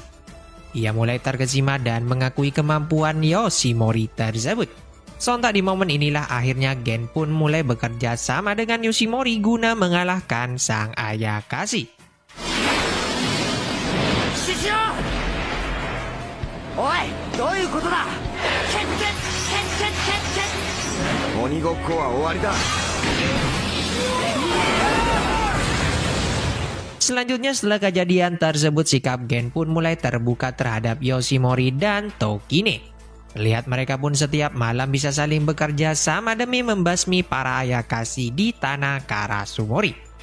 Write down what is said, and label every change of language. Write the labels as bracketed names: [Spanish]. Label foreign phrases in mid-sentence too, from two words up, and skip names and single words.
[Indonesian] Ia mulai terkesima dan mengakui kemampuan Yoshimori tersebut. Sontak di momen inilah akhirnya Gen pun mulai bekerja sama dengan Yoshimori guna mengalahkan sang Ayakashi. [Japanese] おい、どういうことだ。鬼ごっこは終わりだ。 [Indonesian] Selanjutnya setelah kejadian tersebut, sikap Gen pun mulai terbuka terhadap Yoshimori dan Tokine. Lihat mereka pun setiap malam bisa saling bekerja sama demi membasmi para Ayakashi di tanah Karasumori.